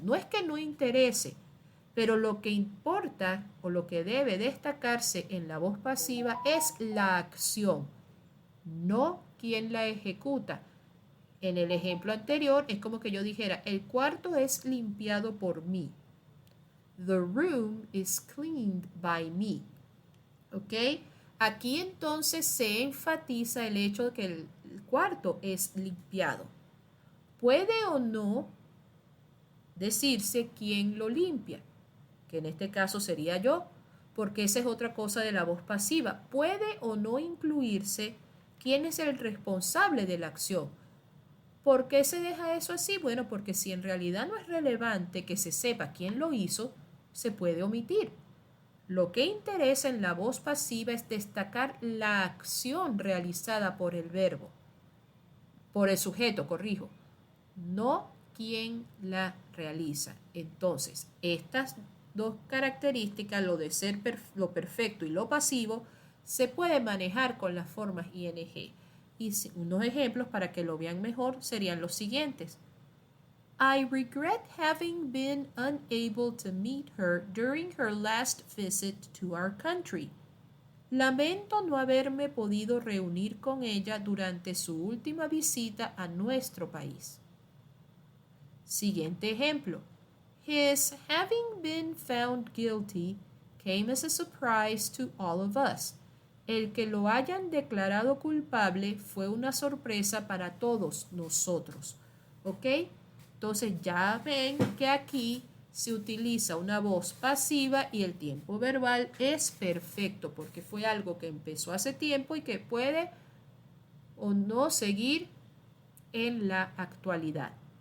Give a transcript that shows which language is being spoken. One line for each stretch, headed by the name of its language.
Spanish: No es que no interese, pero lo que importa o lo que debe destacarse en la voz pasiva es la acción, no quién la ejecuta. En el ejemplo anterior es como que yo dijera: el cuarto es limpiado por mí.
English: The room is cleaned by me.
Spanish: ¿Ok? Aquí entonces se enfatiza el hecho de que el cuarto es limpiado. Puede o no decirse quién lo limpia, que en este caso sería yo, porque esa es otra cosa de la voz pasiva. Puede o no incluirse quién es el responsable de la acción. ¿Por qué se deja eso así? Bueno, porque si en realidad no es relevante que se sepa quién lo hizo, se puede omitir. Lo que interesa en la voz pasiva es destacar la acción realizada por el verbo. por el sujeto, corrijo, no quien la realiza. Entonces, estas dos características, lo de ser lo perfecto y lo pasivo, se puede manejar con las formas ing. Y unos ejemplos para que lo vean mejor serían los siguientes.
English: I regret having been unable to meet her during her last visit to our country.
Spanish: Lamento no haberme podido reunir con ella durante su última visita a nuestro país. Siguiente ejemplo.
English: His having been found guilty came as a surprise to all of us.
Spanish: El que lo hayan declarado culpable fue una sorpresa para todos nosotros. ¿Ok? Entonces ya ven que aquí se utiliza una voz pasiva y el tiempo verbal es perfecto porque fue algo que empezó hace tiempo y que puede o no seguir en la actualidad.